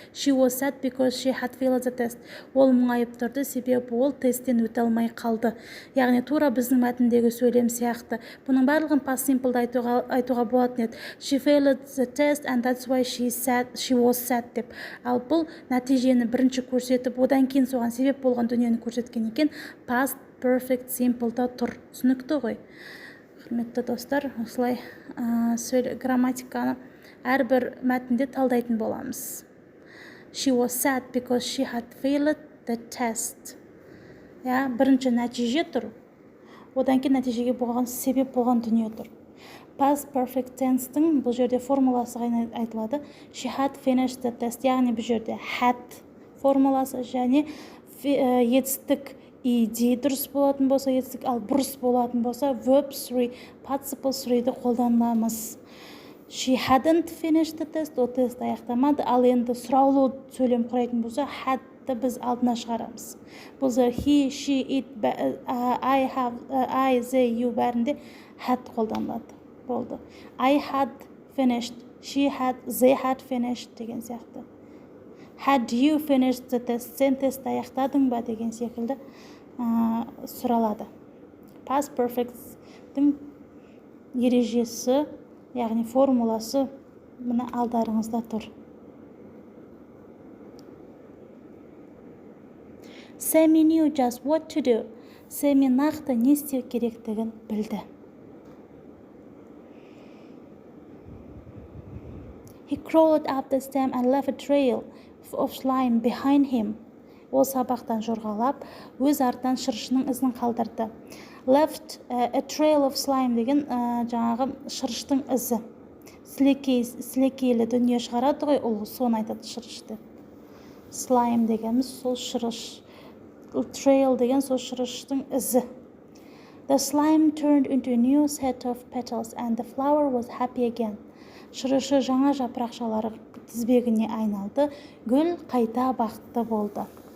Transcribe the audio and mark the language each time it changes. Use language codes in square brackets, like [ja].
[en] She was sad because she had failed the test. [kk] Ол мұңайып тұрды, себебі ол тесттен өте алмай қалды. Яғни тура біздің мәтіндегі сөйлем сияқты. Бұның барлығын past simple'да айтуға болатын еді. [en] She failed the test and that's why she was sad деп. [kk] Ал бұл нәтижені бірінші көрсетіп, одан кейін соған себеп болған дүниені көрсеткен екен. Past perfect simple'да тұр. Түсінікті ғой. Құрметті достар, осылай грамматиканы әрбір мәтінде талдайтын боламыз. [en] She was sad because she had failed the test. [kk] Бірінші нәтиже тұр. Одан кейін нәтижеге болған себеп болған дүние тұр. Past perfect tense-тің бұл жерде формуласы айтылады. [en] She had finished the test, [kk] яғни бұл жерде had формуласы және етістік ed дұрыс болатын болса, етістік ал бұрыс болатын болса, verb 3, participle 3-ді қолданамыз. [en] She hadn't finished the test, [kk] ол тест аяқтамады, ал енді сұраулы сөйлем құрайтын болса, had-ті біз алдына шығарамыз. Бұл зер he, she, it, I, have, I, they, you бәрінде had қолданылады. Болды. [en] I had finished, she had, they had finished [kk] деген сияқты. [en] Had you finished the test? [kk] Сен тест аяқтадың ба деген секілді сұралады. Past perfect-тің ережесі, яғни формуласы мына алдарыңызда тұр. [en] Sammy knew just what to do. [kk] Sammy нақты не істеу керектігін білді. [en] He crawled up the stem and left a trail of slime behind him. [kk] Ол сабақтан жорғалап, өз артынан шырышының ізін қалдырды. Left a trail of slime деген жаңағы шырыштың ізі. Сілекейлі дүние шығарады ғой, ол соны айтады шырышты. Slime дегеніміз сол шырыш. Trail деген сол шырыштың ізі. [en] The slime turned into a new set of petals and the flower was happy again. [kk] Шырышы жаңа жапырақшалары тізбегіне айналды, гүл қайта бақытты болды.